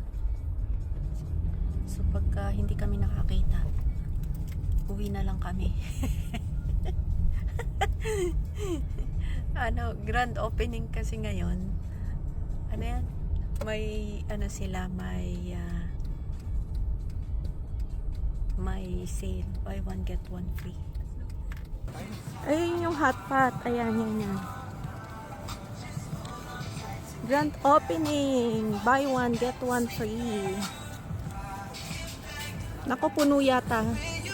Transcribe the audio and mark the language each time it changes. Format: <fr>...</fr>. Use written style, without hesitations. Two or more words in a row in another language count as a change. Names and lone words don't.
<tl>So pagka hindi kami nakakita, uwi na lang kami.</tl> <en>Grand opening</en> <tl>kasi ngayon. Ano yan? May sila, may sale,</tl> <en>buy one get one free.</en> <tl>Ayun yung hot pot. Ayan, yan.</tl> <en>Grand opening, buy one get one free.</en> <tl>Naku, puno yata.</tl>